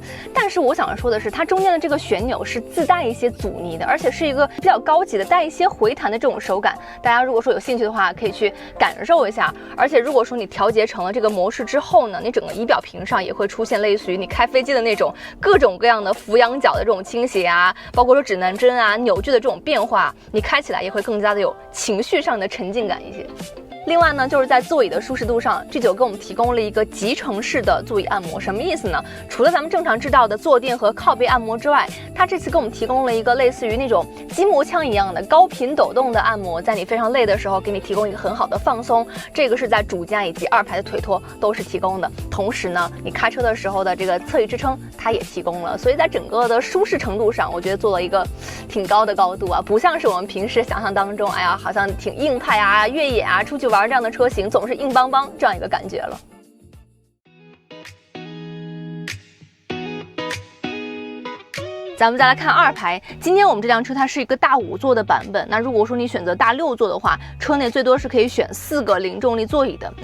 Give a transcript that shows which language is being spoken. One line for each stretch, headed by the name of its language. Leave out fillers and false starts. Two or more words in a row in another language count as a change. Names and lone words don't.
Chinese: 但是我想說的是，它中間的這個旋鈕是自帶一些阻尼的，而且是一個比較高級的帶一些回彈的這種手感。大家如果說有興趣的話，可以去感受一下。而且如果說你調節成了這個模式之後呢，你整個儀表屏上也會出現類似於你開飛機的那種各種各樣的俯仰角的這種傾斜啊，包括說指南針啊、扭矩的這種變化，你開起來也會更加的有情緒上的沉浸感一些。另外呢，就是在座椅的舒適度上，G9給我們提供了一個集成式的座椅按摩。什麼意思呢？除了咱們正常知道的坐墊和靠背按摩之外，它這次給我們提供了一個類似於那種筋膜槍一樣的高頻抖動的按摩，在你非常累的時候，給你提供一個很好的放鬆。這個是在主駕以及2排的腿托都是提供的。同時呢，你開車的時候的這個側翼支撐，它也提供了。所以在整個的舒適程度上，我覺得做了一個挺高的高度啊，不像是我們平時想象當中，哎呀，好像挺硬派啊、越野啊、出去玩這樣的車型總是硬邦邦這樣一個感覺了。咱們再來看2排，今天我們這輛車它是一個大5座的版本。那如果說你選擇大6座的話，車內最多是可以選4個零重力座椅的。